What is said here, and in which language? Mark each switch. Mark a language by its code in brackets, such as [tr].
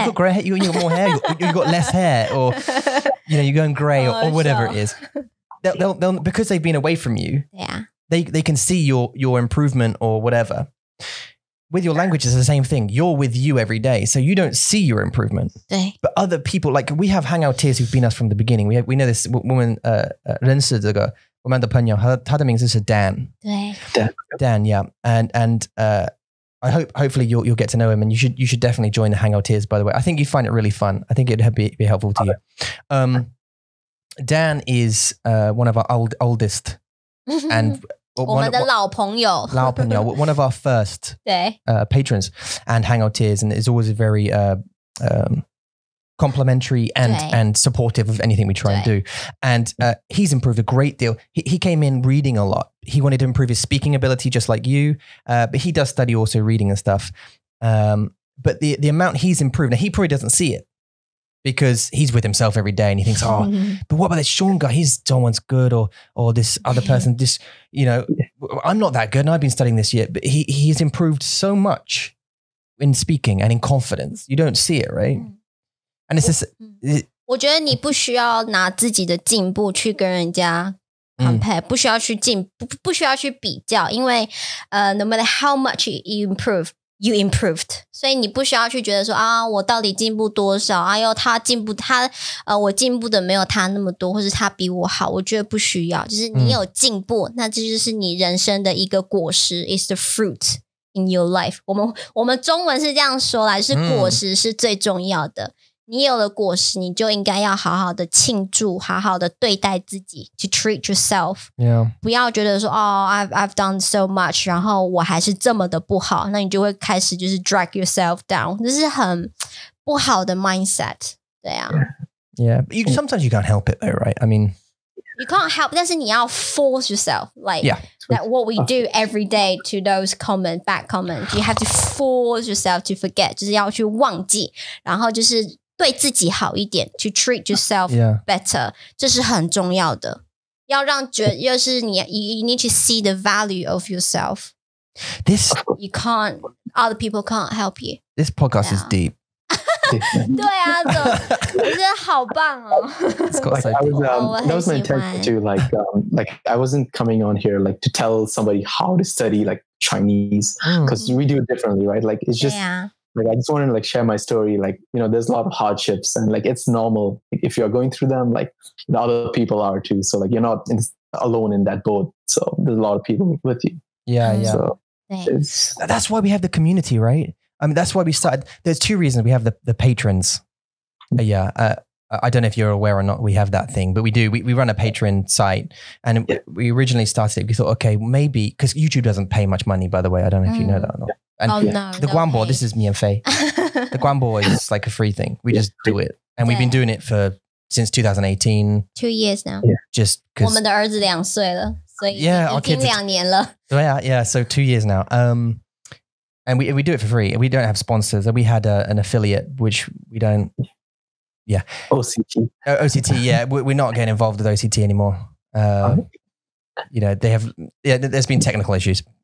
[en] You got grey hair, you got more hair, you got less hair, or you know, you're going grey or whatever it is. They'll because they've been away from you. Yeah. They can see your improvement or whatever. With your language, it's the same thing. You're with you every day, so you don't see your improvement. [zh] 对 [en] But other people, like we have hangouteers who've been us from the beginning. We know this woman [zh] 认识这个我们的朋友，他的名字是 Dan. 对 [en] Dan, yeah. And I hopefully you'll get to know him, and you should definitely join the hangouteers. By the way, I think you find it really fun. I think it'd be helpful to you. Dan is one of our oldest and [zh] 我们的老朋友 [en] one of our first [zh] 对 [en] patrons and hangouteers, and is always very complimentary and supportive of anything we try and do. And he's improved a great deal. He came in reading a lot. He wanted to improve his speaking ability just like you, but he does study also reading and stuff. But the amount he's improved, now he probably doesn't see it, because he's with himself every day and he thinks, oh, but what about this Shawn guy? Someone's good, or this other person, this, you know, I'm not that good and I've been studying this year, but he's improved so much in speaking and in confidence. You don't see it, right? And it's this. [zh] 我觉得你不需要拿自己的进步去跟人家 compare，不需要去不需要去比较，因为 [en] no matter how much you improve。You improved， [zh] 所以你不需要去觉得说啊，我到底进步多少？哎呦，我进步的没有他那么多，或是他比我好，我觉得不需要。就是你有进步，那这就是你人生的一个果实 ， [en] is the fruit in your life。 [zh] 我们中文是这样说啦，就是果实是最重要的。你有了果实，你就应该要好好的庆祝，好好的对待自己 ， [en] to treat yourself。 [zh] 不要觉得说哦 ， [en] I've done so much， [zh] 然后我还是这么的不好，那你就会开始就是 [en] drag yourself down， [zh] 这是很不好的 mindset。对啊。 [en] Yeah, but sometimes you can't help it though, right? I mean, you can't help， [zh] 但是你要 [en] force yourself, like what we do every day to those bad comments. You have to force yourself to forget， [zh] 就是要去忘记，然后就是。对自己好一点 ， [en] to treat yourself better， [zh] 这是很重要的。要让就是你 [en] you need to see the value of yourself. This you can't, other people can't help you. This podcast is deep. [zh] 对啊，这是好棒哦。 [en] It's got so that was my intention too. Like I wasn't coming on here like to tell somebody how to study like Chinese because we do it differently, right? Like it's just like I just wanted to like share my story. Like, you know, there's a lot of hardships and like it's normal. Like, if you're going through them, like the other people are too. So like you're not alone in that boat. So there's a lot of people with you. Yeah. So that's why we have the community, right? I mean, that's why we started. There's two reasons we have the patrons. I don't know if you're aware or not, we have that thing, but we do. We run a Patreon site, and we originally started it. We thought, okay, maybe, because YouTube doesn't pay much money, by the way. I don't know if you know that or not. And the Guanbo, this is me and Faye. The Guanbo is like a free thing. We just do it. And we've been doing it since 2018. 2 years now. Just because [zh] 我们的儿子2岁了，所以已经2年了。 [en] Yeah, so 2 years now. And we do it for free. We don't have sponsors. We had an affiliate, which we don't. Yeah. OCT. OCT, yeah. We're not getting involved with OCT anymore. You know, they have, there's been technical issues.